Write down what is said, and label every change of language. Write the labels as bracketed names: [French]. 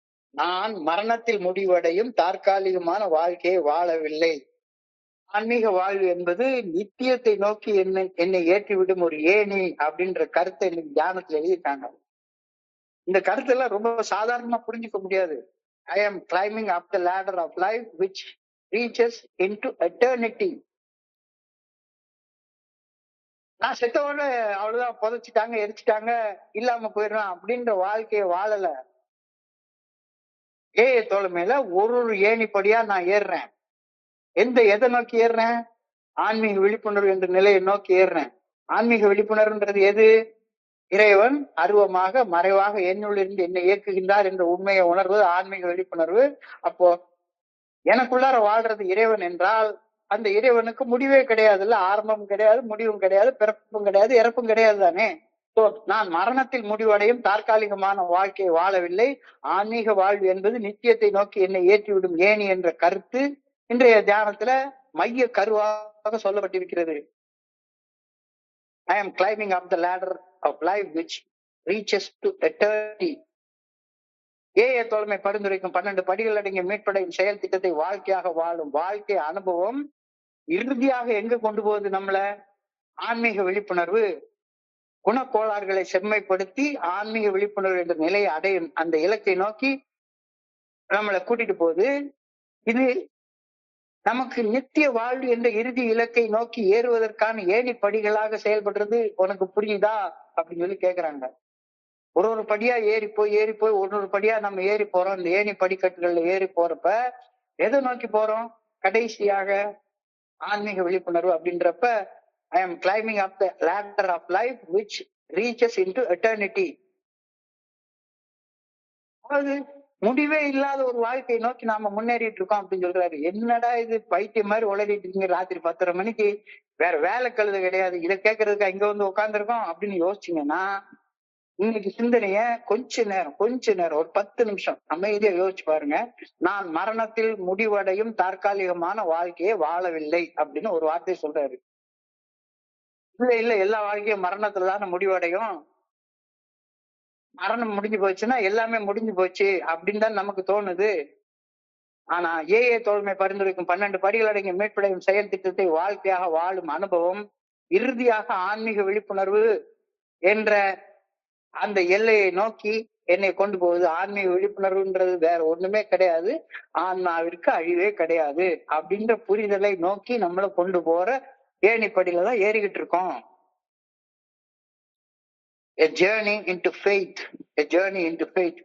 [Tamil] நான் மரணத்தில் முடிவடையும் தற்காலிகமான வாழ்க்கையை வாழவில்லை. ஆன்மீக வாழ்வு என்பது நித்தியத்தை நோக்கி என்னை ஏற்றிவிடும் ஒரு ஏணி அப்படின்ற கருத்தை இன்னைக்கு தியானத்துல எழுதியிருக்காங்க. இந்த கருத்தெல்லாம் ரொம்ப சாதாரணமா புரிஞ்சுக்க முடியாது. [English] I am climbing up the ladder of life which reaches into eternity. [Tamil] நான் செத்தோட அவ்வளவுதான், புதைச்சிட்டாங்க, எரிச்சிட்டாங்க, இல்லாம போயிடுறான் அப்படின்ற வாழ்க்கையை வாழல. தோழமையில ஒரு ஏணிப்படியா நான் ஏறுறேன். எதை நோக்கி ஏறுறேன்? ஆன்மீக விழிப்புணர்வு என்ற நிலையை நோக்கி ஏறுறேன். ஆன்மீக விழிப்புணர்வுன்றது எது? இறைவன் அருவமாக மறைவாக என்னுள் இருந்து என்னை இயக்குகின்றார் என்ற உண்மையை உணர்வது ஆன்மீக விழிப்புணர்வு. அப்போ எனக்குள்ளார வாழ்றது இறைவன் என்றால் அந்த இறைவனுக்கு முடிவே கிடையாதுல்ல, ஆரம்பம் கிடையாது, முடிவும் கிடையாது, பிறப்பும் கிடையாது, இறப்பும் கிடையாது தானே. நான் மரணத்தில் முடிவடையும் தற்காலிகமான வாழ்க்கையை வாழவில்லை. ஆன்மீக வாழ்வு என்பது நித்தியத்தை நோக்கி என்னை ஏற்றிவிடும் ஏணி என்ற கருத்து இன்றைய தியானத்துல மைய கருவாக சொல்லப்பட்டிருக்கிறது. [English] I am climbing up the ladder of life which reaches to eternity. [Tamil] தோழமை பரிந்துரைக்கும் 12 படிகள் அடங்கிய மீட்படையும் செயல் திட்டத்தை வாழ்க்கையாக வாழும் வாழ்க்கை அனுபவம் இறுதியாக எங்க கொண்டு போகுது நம்மள? ஆன்மீக விழிப்புணர்வு குணக்கோளாறுகளை செம்மைப்படுத்தி ஆன்மீக விழிப்புணர்வு என்ற நிலையை அடையும் அந்த இலக்கை நோக்கி நம்மளை கூட்டிட்டு போகுது. இது நமக்கு நித்திய வாழ்வு என்ற இறுதி இலக்கை நோக்கி ஏறுவதற்கான ஏணி படிகளாக செயல்படுறது உனக்கு புரியுதா அப்படின்னு சொல்லி கேக்குறாங்க. ஒரு படியா ஏறி போய் ஒரு படியா நம்ம ஏறி போறோம். இந்த ஏணி படிக்கட்டுகள்ல ஏறி போறப்ப எதை நோக்கி போறோம்? கடைசியாக ஆன்மீக விழிப்புணர்வு அப்படின்றப்ப [English] I am climbing up the ladder of life which reaches into eternity. [Tamil] அதாவது முடிவே இல்லாத ஒரு வாழ்க்கையை நோக்கி நாம முன்னேறிட்டு இருக்கோம் அப்படின்னு சொல்றாரு. என்னடா இது பைத்தியம் மாதிரி உளறிட்டு இருக்கீங்க, ராத்திரி 10:30 மணிக்கு வேற வேலை கழுது கிடையாது, இதை கேட்கறதுக்கு இங்க வந்து உட்கார்ந்துருக்கோம் அப்படின்னு யோசிச்சீங்கன்னா, இன்னைக்கு சிந்தனைய கொஞ்ச நேரம் ஒரு 10 நிமிஷம் அமைதியா யோசிச்சு பாருங்க. நான் மரணத்தில் முடிவடையும் தற்காலிகமான வாழ்க்கையை வாழவில்லை அப்படின்னு ஒரு வார்த்தை சொல்றாரு. இல்ல எல்லா வாழ்க்கையும் மரணத்துல தானே முடிவடையும். மரணம் முடிஞ்சு போச்சுன்னா எல்லாமே முடிஞ்சு போச்சு அப்படின்னு தான் நமக்கு தோணுது. ஆனா தோழமை பரிந்துரைக்கும் 12 படிகள் அடங்கிய மீட்படையும் செயல் திட்டத்தை வாழ்க்கையாக வாழும் அனுபவம் இறுதியாக ஆன்மீக விழிப்புணர்வு என்ற அந்த எல்லையை நோக்கி என்னை கொண்டு போகுது. ஆன்மீக விழிப்புணர்வுன்றது வேற ஒண்ணுமே கிடையாது, ஆன்மாவிற்கு அழிவே கிடையாது அப்படின்ற புரிதலை நோக்கி நம்மள கொண்டு போற ஏணிப்படியில தான் ஏறிக்கிட்டு இருக்கோம். [English] A journey into faith, a journey into faith.